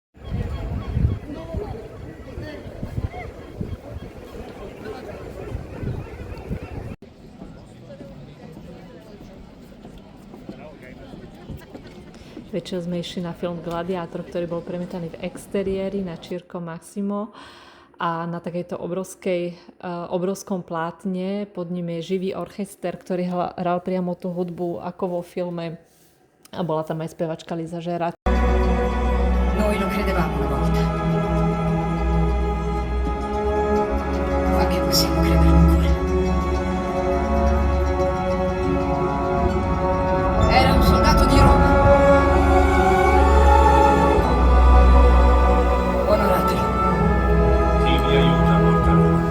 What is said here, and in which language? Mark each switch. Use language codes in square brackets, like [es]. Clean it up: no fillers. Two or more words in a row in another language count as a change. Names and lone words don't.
[sk] Večer sme išli na film Gladiátor, ktorý bol premietaný v exteriéri na Circo Maximo a na takejto obrovskom plátne pod ním je živý orchester, ktorý hral priamo tú hudbu ako vo filme a bola tam aj spevačka Lisa Gerard. [it] Noi lo credevamo una volta, ma che possiamo crederlo ancora? Era un soldato di Roma. Onoratelo. Chi mi aiuta a portarlo?